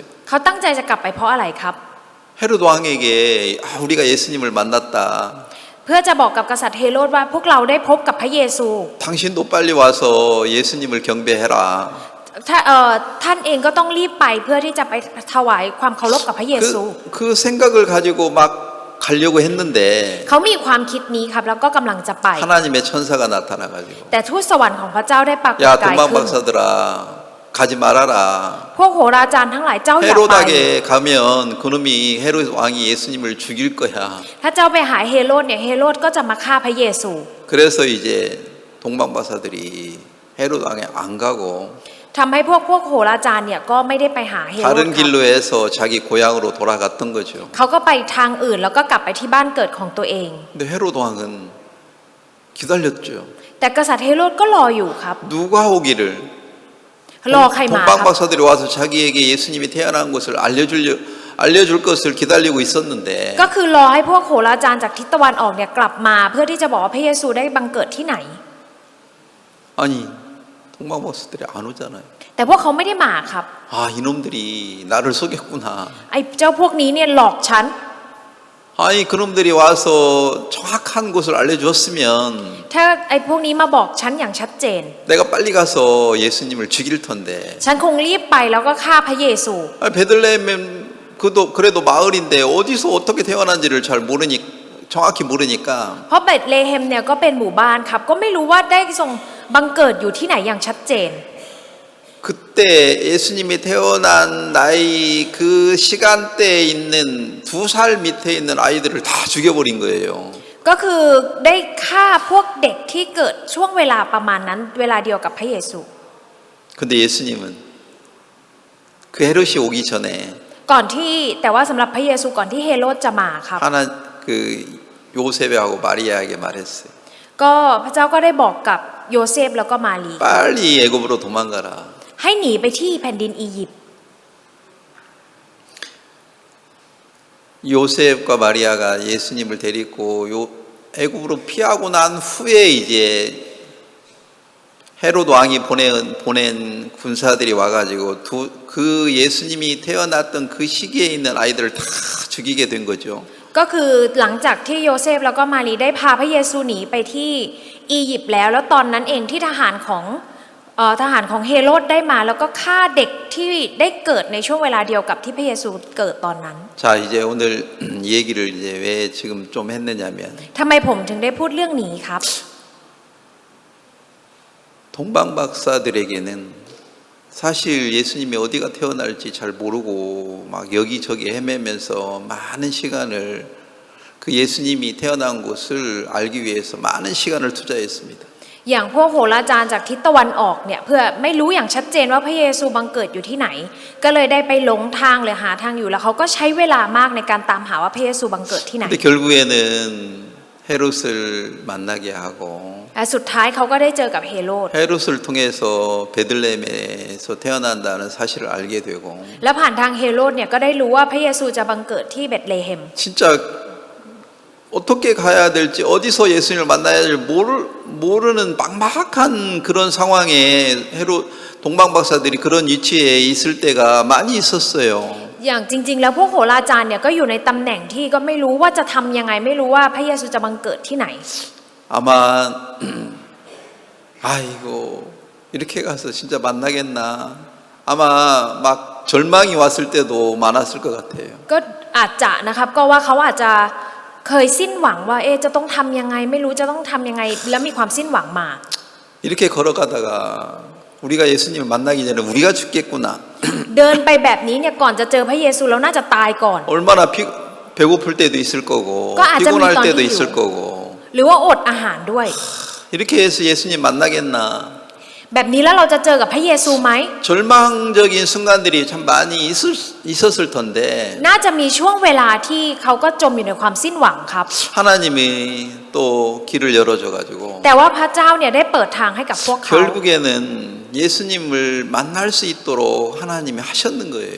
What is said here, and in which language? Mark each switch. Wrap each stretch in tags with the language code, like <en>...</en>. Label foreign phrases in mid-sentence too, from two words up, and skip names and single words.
<th>เขาตั้งใจจะกลับไปเพราะอะไรครับ</th> <ko>헤롯 왕에게 우리가 예수님을 만났다.</ko> <th>เพื่อจะบอกกับกษัตริย์เฮโรดว่าพวกเราได้พบกับพระเยซู</th> <ko>당신도 빨리 와서 예수님을 경배해라.</ko> <th>ท่านเองก็ต้องรีบไปเพื่อที่จะไปถวายความเคารพกับพระเยซู</th> <ko>그 생각을 가지고 막 가려고 했는데</ko> <th>เขามีความคิดนี้ครับแล้วก็กำลังจะไป</th> <ko>하나님의 천사가 나타나가지고</ko> <th>แต่ทูตสวรรค์ของพระเจ้าได้ปรากฏ</th> <ko>야</ko> <th>กาย</th> <ko>동방</ko> <th>ขึ้น</th> <ko>박사들아 가지 말아라.</ko> <th>พวกโหราจารย์ทั้งหลายเจ้าอย่าไป</th> <ko>헤롯에게 가면 그놈이 헤롯 왕이 예수님을 죽일 거야.</ko> <th>ถ้าเจ้าไปหาเฮโรดเนี่ยเฮโรดก็จะมาฆ่าพระเยซู</th> <ko>그래서 이제 동방 박사들이 헤롯 왕에 안 가고</ko> <th>ทำให้พวกโหราจารย์เนี่ยก็ไม่ได้ไปหาเฮโรด</th> <ko>다른</ko> <th>ครับ</th> <ko>길로 해서 자기 고향으로 돌아갔던 거죠.</ko> <th>เขาก็ไปทางอื่นแล้วก็กลับไปที่บ้านเกิดของตัวเอง</th> <ko>근데 헤롯 왕은 기다렸죠.</ko> <th>แต่กษัตริย์เฮโรดก็รออยู่ครับ</th> <ko>누가 오기를</ko> <th>รอใครมาค</th> <ko>동방</ko> <th>รับ</th> <ko>박사들이 와서 자기에게 예수님이 태어난 것을 알려줄 것을 기다리고 있었는데</ko> <th>ก็คือรอให้พวกโหราจารย์จากทิศตะวันออกเนี่ยกลับมาเพื่อที่จะบอกว่าพระเยซูได้บังเกิดที่ไหน</th> <ko>아니 동방 박사들이 안 오잖아요.</ko> <th>แต่พวกเขาไม่ได้มาครับ</th> <ko>아 이놈들이 나를 속였구나.</ko> <th>ไอ้เจ้าพวกนี้เนี่ยหลอกฉัน</th> <ko>아니 그놈들이 와서 정확한 곳을 알려주었으면</ko> <th>ถ้าไอ้พวกนี้มาบอกฉันอย่างชัดเจน</th> <ko>내가 빨리 가서 예수님을 죽일 텐데</ko> <th>ฉันคงรีบไปแล้วก็ฆ่าพระเยซู</th> <ko>베들레헴은 그래도 마을인데 어디서 어떻게 태어난지를 잘 정확히 모르니까</ko> <th>เพราะเบธเลเฮมเนี่ยก็เป็นหมู่บ้านครับก็ไม่รู้ว่าได้ทรงบังเกิดอยู่ที่ไหนอย่างชัดเจน</th> <ko>그때 예수님이 태어난 나이 그 시간대에 있는 2살 밑에 있는 아이들을 다 죽여버린 거예요.</ko> <th>ก็คือได้ฆ่าพวกเด็กที่เกิดช่วงเวลาประมาณนั้นเวลาเดียวกับพระเยซู</th> <ko>근데 예수님은 그 헤롯이 오기 전에</ko> <th>ก่อนที่แต่ว่าสำหรับพระเยซูก่อนที่เฮโรดจะมาครับ</th> <ko>하나 그 요셉하고 마리아에게 말했어요.</ko> <th>ก็พระเจ้าก็ได้บอกกับโยเซฟแล้วก็มารี</th> <ko>빨리 애굽으로 도망가라.</ko> <th>ให้หนีไปที่แผ่นดินอียิปต์</th> <ko>요셉과 마리아가 예수님을 데리고 애굽으로 피하고 난 후에 이제 헤롯 왕이 보낸 군사들이 와가지고 그 예수님이 태어났던 그 시기에 있는 아이들을 다 죽이게 된 거죠.</ko> <th>ก็คือหลังจากที่โยเซฟแล้วก็มารีได้พาพระเยซูหนีไปที่อียิปต์แล้วตอนนั้นเองที่ทหารของเฮโรดได้มาแล้วก็ฆ่าเด็กที่ได้เกิดในช่วงเวลาเดียวกับที่พระเยซูเกิดตอนนั้น</th> <ko>자 이제 오늘 이 얘기를 이제 왜 지금 좀 했느냐면</ko> <th>ทำไมผมถึงได้พูดเรื่องนี้ครับ</th> <ko>동방박사들에게는 사실 예수님이 어디가 태어날지 잘 모르고 막 여기저기 헤매면서 많은 시간을 그 예수님이 태어난 곳을 알기 위해서 많은 시간을 투자했습니다.</ko> <th>อย่างพวกโหราจารย์จากทิศตะวันออกเนี่ยเพื่อไม่รู้อย่างชัดเจนว่าพระเยซูบังเกิดอยู่ที่ไหนก็เลยได้ไปหลงทางหรือหาทางอยู่แล้วเขาก็ใช้เวลามากในการตามหาว่าพระเยซูบังเกิดที่ไหน</th> <ko>근데 결국에는 헤롯을 만나게 하고</ko> <th>และสุดท้ายเขาก็ได้เจอกับเฮโรด</th> <ko>헤롯을 통해서 베들레헴에서 태어난다는 사실을 알게 되고</ko> <th>แล้วผ่านทางเฮโรดเนี่ยก็ได้รู้ว่าพระเยซูจะบังเกิดที่เบธเลเฮม</th> <ko>진짜 어떻게 가야 될지 어디서 예수님을 만나야 될지 모르는 막막한 그런 상황에 동방박사들이 그런 위치에 있을 때가 많이 있었어요.</ko> <th>อย่างจริงๆแล้วพวกโหราจารย์เนี่ยก็อยู่ในตำแหน่งที่ก็ไม่รู้ว่าจะทำยังไงไม่รู้ว่าพระเยซูจะบังเกิดที่ไหน</th> <ko>아마 아이고 이렇게 가서 진짜 만나겠나 아마 막 절망이 왔을 때도 많았을 것 같아요.</ko> <th>ก็อาจจะนะครับก็ว่าเขาอาจจะเคยสิ้นหวังว่าจะต้องทำยังไงไม่รู้จะต้องทำยังไงแล้วมีความสิ้นหวังมา</th> <ko>이렇게 걸어가다가 우리가 예수님을 만나기 전에 우리가 죽겠구나.</ko> <th>เดินไปแบบนี้เนี่ยก่อนจะเจอพระเยซูแล้วน่าจะตายก่อน</th> <ko>얼마나 배고플 때도 있을 거고 피곤할 때도 있을 거고</ko> <th>หรือว่าอดอาหารด้วย</th> <ko>이렇게 해서 예수님 만나겠나.</ko> <th>แบบนี้แล้วเราจะเจอกับพระเยซูไหม</th> <ko>절망적인 순간들이 참 많이 있었을 텐데</ko> <th>น่าจะมีช่วงเวลาที่เขาก็จมอยู่ในความสิ้นหวังครับ</th> <ko>하나님이 또 길을 열어줘 가지고</ko> <th>แต่ว่าพระเจ้าเนี่ยได้เปิดทางให้กับพวกเขา</th> <ko>결국에는 예수님을 만날 수 있도록 하나님이 하셨는 거예요.</ko>